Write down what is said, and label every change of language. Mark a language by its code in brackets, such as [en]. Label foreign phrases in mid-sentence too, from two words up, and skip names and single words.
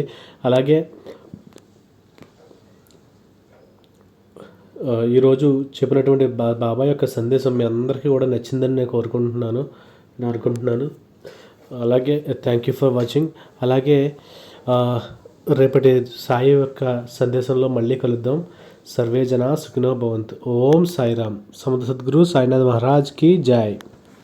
[te] అలాగే ఈరోజు చెప్పినటువంటి బాబా యొక్క సందేశం మీ అందరికీ కూడా నచ్చిందని నేను అనుకుంటున్నాను. [en] అలాగే thank you for watching. [te] అలాగే రేపటి సాయి యొక్క సందేశంలో మళ్ళీ కలుద్దాం. [sa] सर्वे जना सुखिनो भवन्तु। ओम साईराम। [hi] समुद्र सद्गुरु साईनाथ महाराज की जय।